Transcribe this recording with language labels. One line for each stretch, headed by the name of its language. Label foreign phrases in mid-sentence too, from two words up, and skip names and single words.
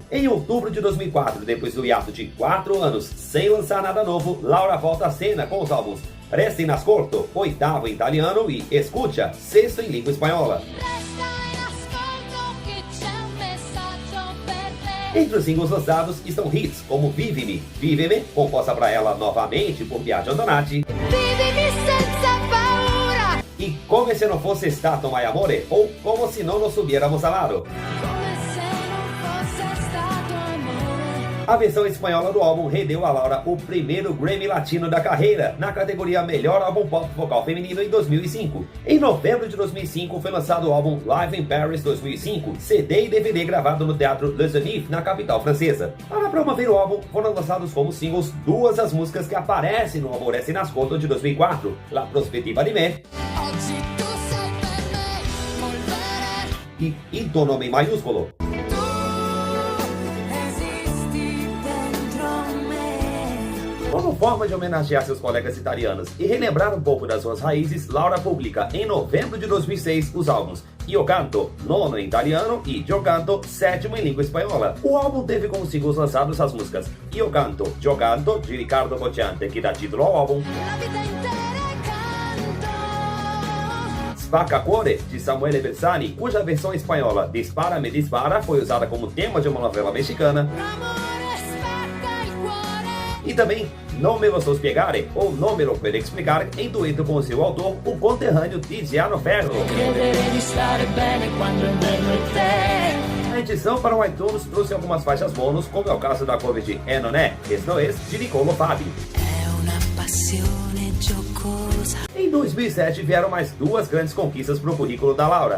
Portuguese: Em outubro de 2004, depois do hiato de 4 anos sem lançar nada novo, Laura volta à cena com os álbuns Resta in Ascolto, 8º em italiano, e Escucha, 6º em língua espanhola. Entre os singles lançados estão hits como Vivimi, Viveme, composta para ela novamente por Biagio Donati, e Come Se Non Fosse Stato Mai Amore, ou Como Se Non Nos Hubiéramos Amado. A versão espanhola do álbum rendeu a Laura o primeiro Grammy Latino da carreira, na categoria Melhor Álbum Pop Vocal Feminino em 2005. Em novembro de 2005 foi lançado o álbum Live in Paris 2005, CD e DVD gravado no Teatro Le Zénith, na capital francesa. Para promover o álbum, foram lançados como singles duas das músicas que aparecem no álbum Resta in Ascolto de 2004, La Prospettiva di Me e Il tuo nome in maiuscolo. Como forma de homenagear seus colegas italianos e relembrar um pouco das suas raízes, Laura publica em novembro de 2006 os álbuns Io Canto, 9º em italiano, e Gio Canto, 7º em língua espanhola. O álbum teve como singles lançados as músicas Io Canto, Gio Canto, de Riccardo Cocciante, que dá título ao álbum, Spacca Cuore, de Samuele Bersani, cuja versão espanhola Dispara Me Dispara foi usada como tema de uma novela mexicana, e também Non Me Lo So Spiegare, ou Non Me Lo Puedo Explicar, em dueto com seu autor, o conterrâneo Tiziano Ferro. A edição para o iTunes trouxe algumas faixas bônus, como é o caso da cover de Non È, Esto Es, de Niccolo Fabi. Em 2007 vieram mais duas grandes conquistas para o currículo da Laura.